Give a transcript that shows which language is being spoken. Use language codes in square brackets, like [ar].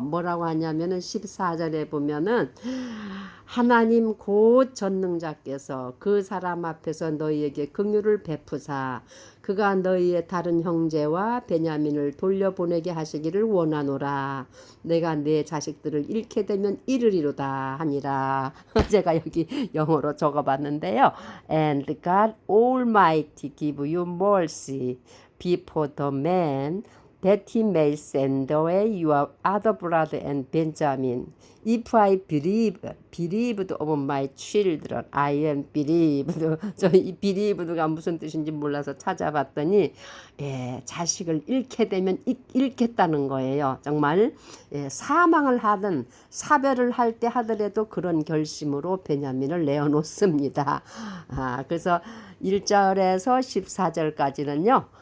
[ko] 뭐라고 하냐면은 14절에 보면은 하나님 곧 전능자께서 그 사람 앞에서 너희에게 긍휼을 베푸사 그가 너희의 다른 형제와 베냐민을 돌려보내게 하시기를 원하노라. 내가 내 자식들을 잃게 되면 이르리로다 하니라. 제가 여기 영어로 적어봤는데요. [en] And God Almighty give you mercy before the man that he may send away your other brother and Benjamin. If I believed of my children, I am believed. [ko] 저 이 believed가 무슨 뜻인지 몰라서 찾아봤더니 자식을 잃게 되면 잃겠다는 거예요. 정말 사망을 하든 사별을 할 때 하더라도 그런 결심으로 베냐민을 내어놓습니다. 그래서 1절에서 14절까지는요.